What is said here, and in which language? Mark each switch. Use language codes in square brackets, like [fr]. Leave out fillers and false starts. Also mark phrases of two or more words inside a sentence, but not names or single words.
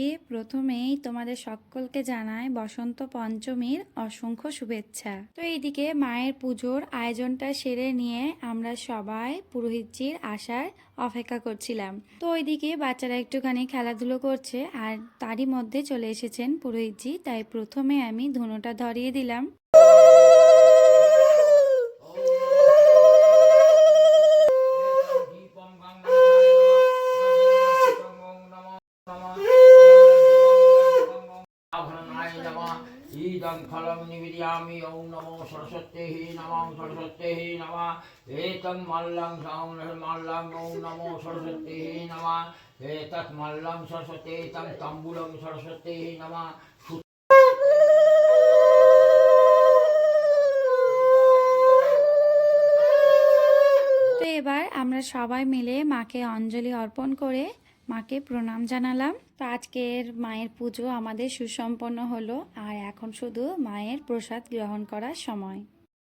[bn] প্রথমেই তোমাদের সকলকে জানাই বসন্ত পঞ্চমীর অসংখ্য শুভেচ্ছা। তো এইদিকে মায়ের পুজোর আয়োজনটা সেরে নিয়ে আমরা সবাই পুরোহিতজির আসার অপেক্ষা করছিলাম। তো ওইদিকে বাচ্চারা একটুখানি খেলাধুলো করছে আর তারই মধ্যে চলে এসেছেন পুরোহিতজি। তাই প্রথমে আমি ধুনোটা ধরিয়ে দিলাম। [sa] ईदं फलं निवेदयामि ओं नमो सरस्वत्यै नमः सरस्वत्यै नमः एतं मल्लं मल्लं ओं नमो सरस्वत्यै नमः एतत् मल्लं सरस्वत्यै तं तम्बूलं सरस्वत्यै नमः। [bn] তো এবার আমরা সবাই মিলে মাকে অঞ্জলি অর্পণ করে মাকে প্রণাম জানালাম। তো আজকের মায়ের পুজো আমাদের সুসম্পন্ন হলো আর এখন শুধু মায়ের প্রসাদ গ্রহণ করার সময়।